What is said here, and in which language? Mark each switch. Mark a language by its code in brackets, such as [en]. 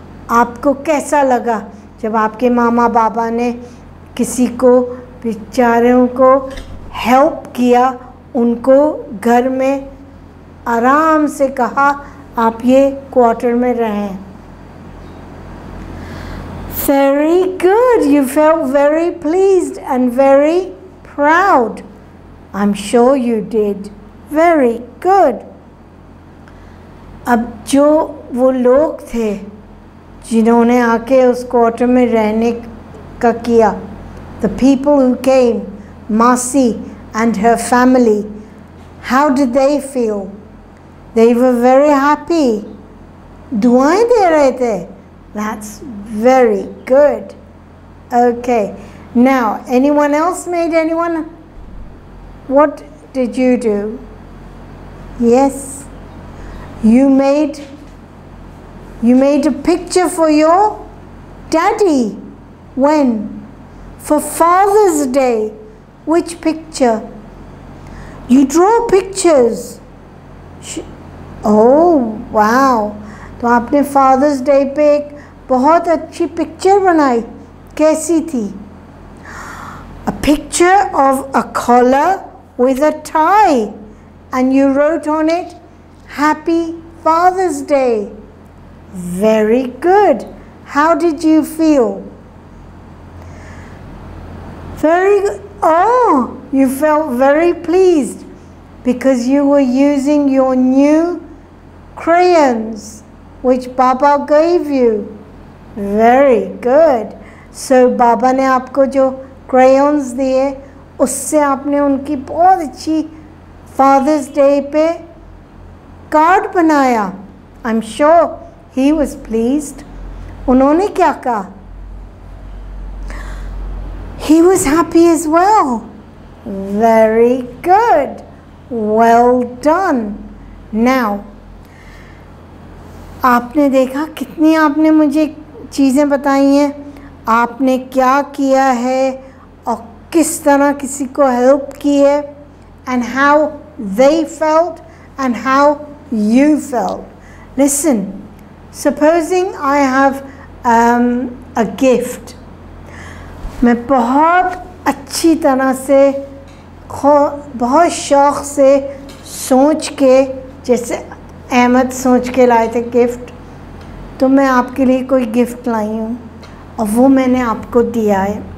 [hi] आपको कैसा लगा जब आपके मामा पापा ने किसी को बेचारों को हेल्प किया, उनको घर में आराम से कहा आप ये क्वार्टर में रहें। [en] Very good. You felt very pleased and very proud. I'm sure you did. Very good. [hi] अब जो वो लोग थे जिन्होंने आके उस क्वार्टर में रहने का किया, [en] the people who came, Masi and her family, how did they feel? They were very happy. [hi] दुआएं दे रहे थे. [en] That's very good. Okay. Now, anyone else made anyone? What did you do? Yes. You made a picture for your daddy. When? For Father's Day. Which picture? You draw pictures. Oh, wow. [hi] तो आपने fathers day पे एक बहुत अच्छी picture बनाई. कैसी थी? [en] A picture of a collar with a tie, and you wrote on it, Happy Father's Day. Very good. How did you feel? Very good. Oh, you felt very pleased because you were using your new crayons which Baba gave you. Very good. [hi] So Baba ने आपको जो crayons दिए, उससे आपने उनकी बहुत अच्छी Father's Day पे कार्ड बनाया. [en] I'm sure he was pleased. [hi] उन्होंने क्या कहा? [en] He was happy as well. Very good. Well done. [hi] Now, आपने देखा कितनी आपने मुझे चीज़ें बताई हैं, आपने क्या किया है और किस तरह किसी को हेल्प की है, [en] and how they felt and how you felt. Listen, supposing I have a gift. [hi] मैं बहुत अच्छी तरह से बहुत शौक़ से सोच के, जैसे अहमद सोच के लाए थे गिफ्ट, तो मैं आपके लिए कोई गिफ्ट लाई हूँ और वो मैंने आपको दिया है.